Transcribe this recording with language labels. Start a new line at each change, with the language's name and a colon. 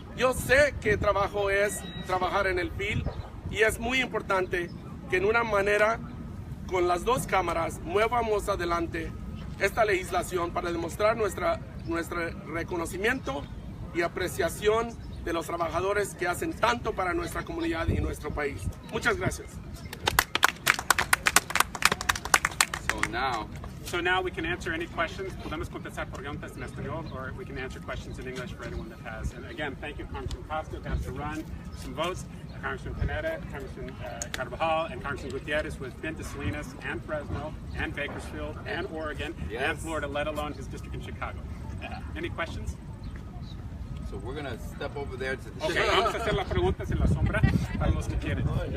Spanish: Yo sé qué trabajo es trabajar en el field y es muy importante que en una manera con las dos cámaras muevamos adelante esta legislación para demostrar nuestro reconocimiento y apreciación de los trabajadores que hacen tanto para nuestra comunidad y nuestro país. Muchas gracias.
English: So now we can answer any questions.
Spanish: Podemos contestar preguntas en español,
English: or we can answer questions in English for anyone that has. And again, thank you, Congressman Costa, who has to run some votes, Congressman Pineda, Congressman Carvajal, and Congressman Gutiérrez, who has been to Salinas and Fresno and Bakersfield and Oregon and Florida, let alone his district in Chicago. Any questions? So we're going to step over there to the
Spanish: Okay, vamos a hacer las preguntas en la sombra para los que quieren.